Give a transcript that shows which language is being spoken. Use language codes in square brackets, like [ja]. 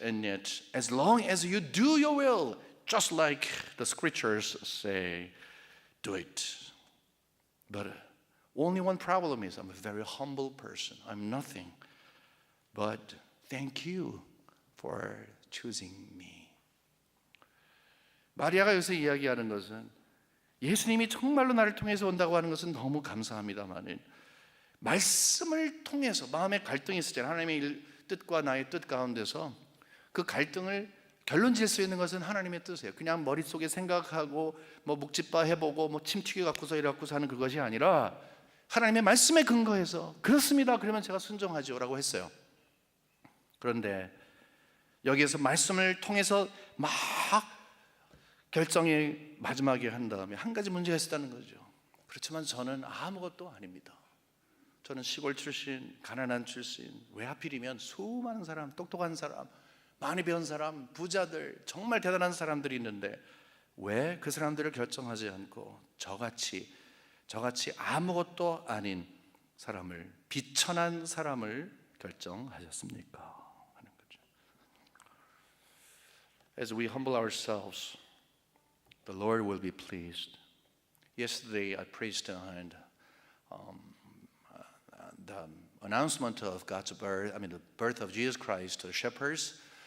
[en] And yet, as long as you do your will, just like the scriptures say, do it. But only one problem is I'm a very humble person. I'm nothing. But thank you for choosing me. [ko] 마리아가 여기서 이야기하는 것은, 예수님이 정말로 나를 통해서 온다고 하는 것은 너무 감사합니다만, 말씀을 통해서 마음의 갈등이 있을 때 하나님의 뜻과 나의 뜻 가운데서 그 갈등을 결론 지을 수 있는 것은 하나님의 뜻이에요. 그냥 머릿속에 생각하고 뭐 묵집바 해보고 뭐 침튀겨 갖고서 이래 갖고서 하는 그것이 아니라 하나님의 말씀에 근거해서 그렇습니다, 그러면 제가 순종하죠 라고 했어요. 그런데 여기에서 말씀을 통해서 막 결정이 마지막에 한 다음에 한 가지 문제가 있었다는 거죠. 그렇지만 저는 아무것도 아닙니다. 저는 시골 출신, 가난한 출신, 왜 하필이면 수많은 사람, 똑똑한 사람, 많이 배운 사람, 부자들, 정말 대단한 사람들이 있는데 왜 그 사람들을 결정하지 않고 저같이 아무것도 아닌 사람을, 비천한 사람을 결정하셨습니까? 하는 거죠. [en] As we humble ourselves, the Lord will be pleased. Yesterday I preached behind the announcement of God's birth, the birth of Jesus Christ to the shepherds.